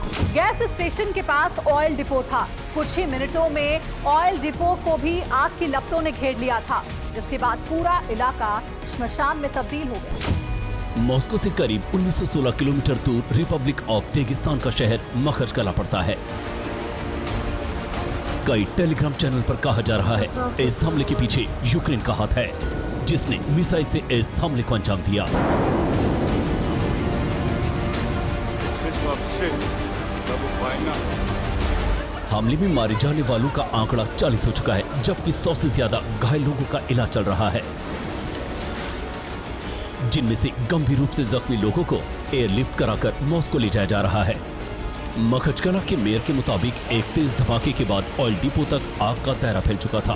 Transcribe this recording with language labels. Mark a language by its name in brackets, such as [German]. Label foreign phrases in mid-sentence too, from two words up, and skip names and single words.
[Hindi] गैस स्टेशन के पास ऑयल डिपो था। कुछ ही मिनटों में ऑयल डिपो को भी आग की लपटों ने घेर लिया था, जिसके बाद पूरा इलाका श्मशान में तब्दील हो गया। मॉस्को से करीब 1916 किलोमीटर दूर रिपब्लिक ऑफ दागिस्तान का शहर मखचकला पड़ता है। कई टेलीग्राम चैनल पर कहा जा रहा है इस हमले के पीछे यूक्रेन का हाथ है, जिसने मिसाइल से इस हमले को अंजाम दिया। [Russian] Здесь вообще как будто वойна. [Hindi] हमले में मारे जाने वालों का आंकड़ा 40 हो चुका है, जबकि 100 से ज्यादा घायल लोगों का इलाज चल रहा है, जिनमें से गंभीर रूप से जख्मी लोगों को एयरलिफ्ट कराकर मॉस्को ले जाया जा रहा है। मखचकला के मेयर के मुताबिक एक तेज धमाके के बाद ऑयल डिपो तक आग का दायरा फैल चुका था।